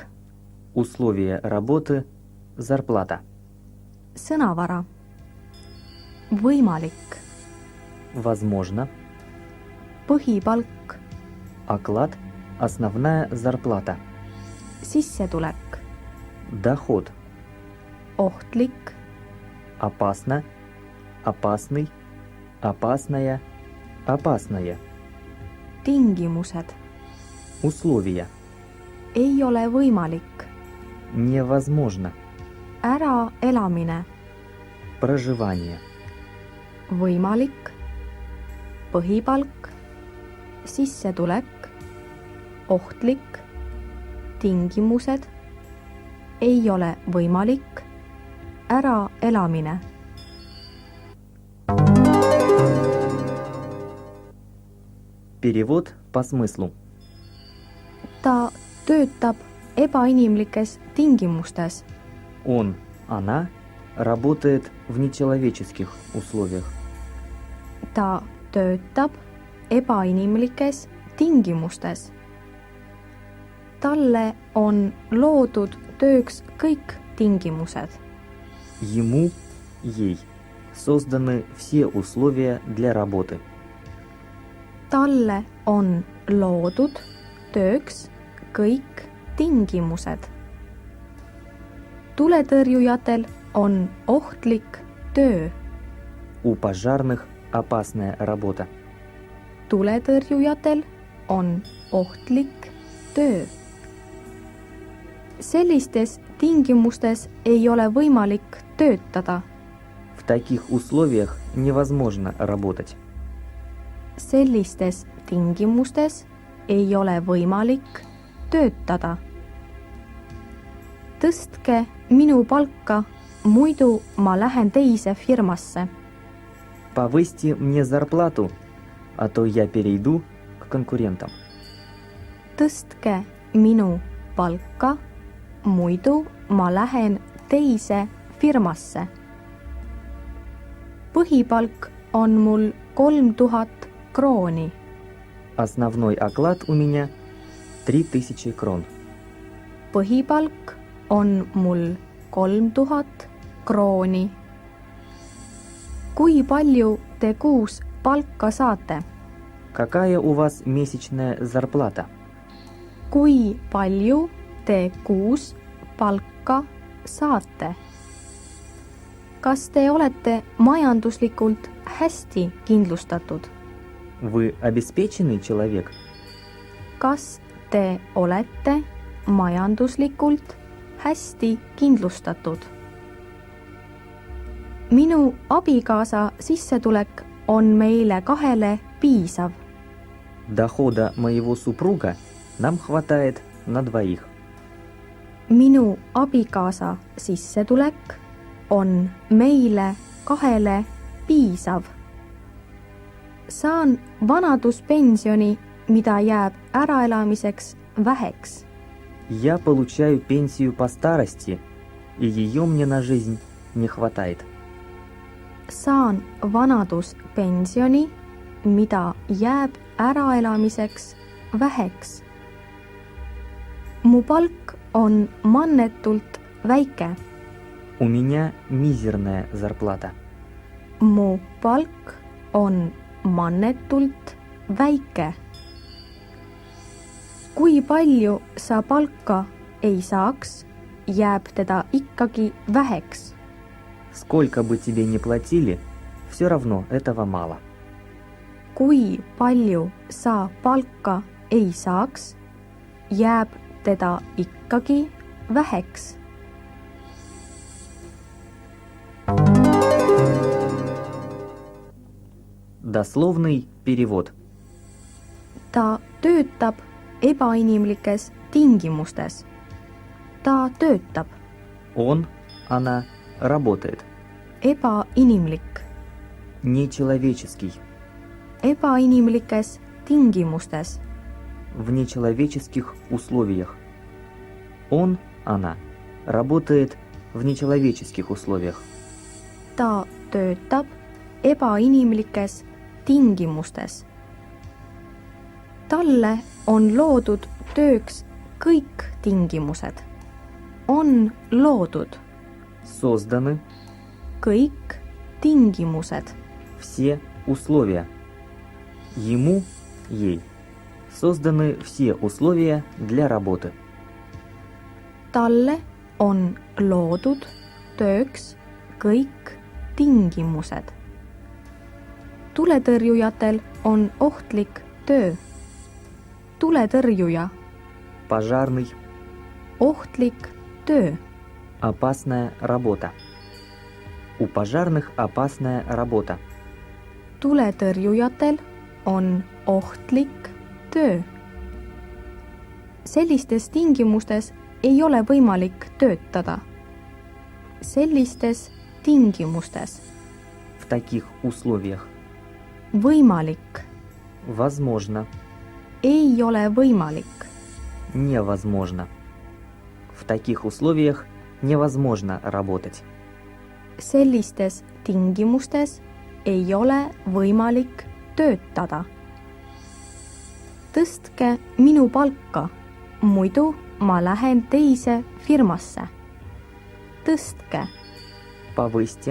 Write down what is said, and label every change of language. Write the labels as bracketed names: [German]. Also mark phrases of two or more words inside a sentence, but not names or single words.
[Russian] Условия работы. Зарплата. [Estonian] Sõnavara. Võimalik. [Russian] Возможно. [Estonian] Põhipalk. [Russian] Оклад. Основная зарплата. [Estonian] Sissetulek. [Russian] Доход. [Estonian] Ohtlik. [Russian] Опасно. Опасный. Опасная. Опасное. [Estonian] Tingimused. [Russian] Условия. [Estonian] Ei ole võimalik. [Russian] Невозможно. [Estonian] Äraelamine. [Russian] Проживание. [Estonian] Võimalik. Põhipalk. Sissetulek. Ohtlik. Tingimused. Ei ole võimalik. Äraelamine. [Russian] Перевод по смыслу. [Estonian] Ta töötab ebainimlikes tingimustes. [Russian] Он, она работает в нечеловеческих условиях. [Estonian] Ta töötab ebainimlikes tingimustes. Talle on loodud tööks kõik tingimused. [Russian] Ему, ей созданы все условия для работы. [Estonian] Talle on loodud tööks kõik tingimused. Tuletõrjujatel on ohtlik töö. [Russian] У пожарных опасная работа. [Estonian] Tuletõrjujatel on ohtlik töö. Sellistes tingimustes ei ole võimalik töötada. [Russian] В таких условиях невозможно работать. [Estonian] Sellistes tingimustes ei ole võimalik töötada. Tõstke minu palka, muidu ma lähen teise firmasse. [Russian] Повысьте мне зарплату, а то я перейду к конкурентам. [Estonian] Tõstke minu palka, muidu ma lähen teise firmasse. Põhipalk on mul 3000 krooni. [Russian] Основной оклад у меня 3000 крон. [Estonian] Põhipalk on mul 3000 krooni. Kui palju te kuus palka saate? [Russian] Какая у вас месячная зарплата? [Estonian] Kui palju te kuus palka saate? Kas te olete majanduslikult hästi kindlustatud? [Russian] Вы обеспеченный человек? [Estonian] Kas te olete majanduslikult hästi kindlustatud? Minu abikaasa sissetulek on meile kahele piisav. [Russian] Дохода моего супруга нам хватает на двоих. [Estonian] Minu abikaasa sissetulek on meile kahele piisav. Saan vanaduspensioni, mida jääb äraelamiseks väheks. [Russian] Я получаю пенсию по старости, и ее мне на жизнь не хватает. [Estonian] Saan vanaduspensioni, mida jääb äraelamiseks väheks. Mu palk on mannetult väike. [Russian] У меня мизерная зарплата. [Estonian] Mu palk on mannetult väike. Kui palju sa palka ei saaks, jääb teda ikkagi väheks. [Russian] Сколько бы тебе ни платили, все равно этого мало. [Estonian] Kui palju sa palka ei saaks, jääb teda ikkagi väheks. [Russian] Дословный перевод. [Estonian] Ta töötab ebainimlikes tingimustes. Ta töötab. [Russian] Он, она работает. [Estonian] Ebainimlik. [Russian] Нечеловеческий. [Estonian] Ebainimlikes tingimustes. [Russian] В нечеловеческих условиях. Он, она работает в нечеловеческих условиях. [Estonian] Ta töötab ebainimlikes tingimustes. Talle on loodud tööks kõik tingimused. On loodud [Russian] Созданы [Estonian] kõik tingimused. [Russian] все условия. Ему, ей. Созданы все условия для работы. [Estonian] Talle on loodud tööks kõik tingimused. Tuletõrjujatel on ohtlik töö. Tuletõrjuja. [Russian] Пожарный. [Estonian] Ohtlik töö. [Russian] Опасная работа. У пожарных опасная работа. [Estonian] Tuletõrjujatel on ohtlik töö. Sellistes tingimustes ei ole võimalik töötada. Sellistes tingimustes. [Russian] В таких условиях. [Estonian] Võimalik. [Russian] Возможно. [Estonian] Ei ole võimalik. [Russian] Невозможно. В таких условиях невозможно работать. [Estonian] Sellistes tingimustes ei ole võimalik töötada. Tõstke minu palka, muidu ma lähen teise firmasse. Tõstke, [Russian] Повысьте,